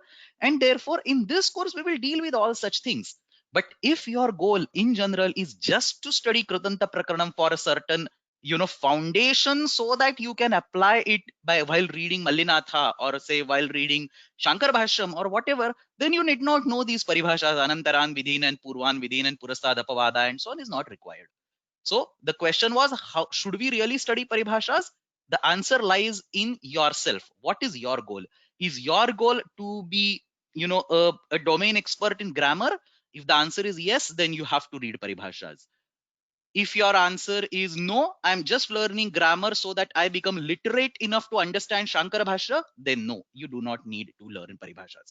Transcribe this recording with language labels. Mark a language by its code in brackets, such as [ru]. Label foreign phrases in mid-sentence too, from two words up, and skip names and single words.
[en] And therefore, in this course, we will deal with all such things. But if your goal in general is just to study Krutanta Prakaranam for a certain foundation, so that you can apply it while reading Mallinatha, or say while reading Shankar Bhashyam or whatever, then you need not know these paribhashas, [sa] Anantaran Vidhin [en] and [sa] Purvan Vidhin [en] and [sa] Purastad Apavada [en] and so on is not required. So the question was, how should we really study paribhashas? The answer lies in yourself. What is your goal? Is your goal to be, a domain expert in grammar? If the answer is yes, then you have to read paribhashas. If your answer is no, I'm just learning grammar so that I become literate enough to understand Shankara Bhashya, then no, you do not need to learn paribhashas.